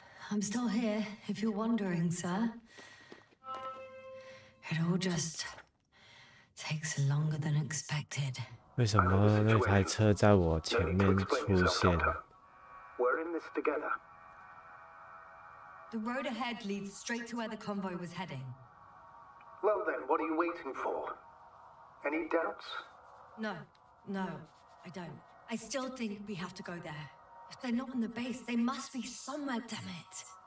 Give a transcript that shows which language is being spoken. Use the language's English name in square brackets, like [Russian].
[English] I'm still here, if you're wondering, sir. It all just takes longer than expected. [Chinese] 为什么那台车在我前面出现？ [English] We're in this together. The road ahead leads straight to where the convoy was heading. Well then, what are you waiting for? Any doubts? No, I don't. I still think we have to go there. If they're not on the base, they must be somewhere, damn it.